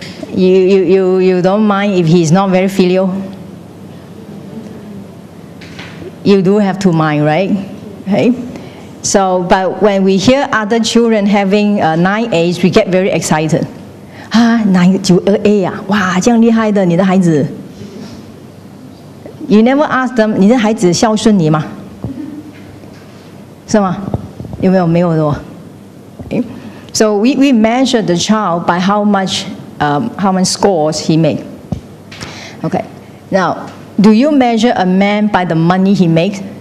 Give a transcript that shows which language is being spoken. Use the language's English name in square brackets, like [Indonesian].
[English] You don't mind if he's not very filial. You do have to mind, right? Okay? So, but when we hear other children having 9As, we get very excited. [Chinese] 9A 啊，哇，这样厉害的，你的孩子。 [English] You never ask them， [Chinese] 你的孩子孝顺你吗？是吗？有没有？没有的哦。Okay. [English] So we measure the child by how much scores he made. Okay. Now, do you measure a man by the money he makes?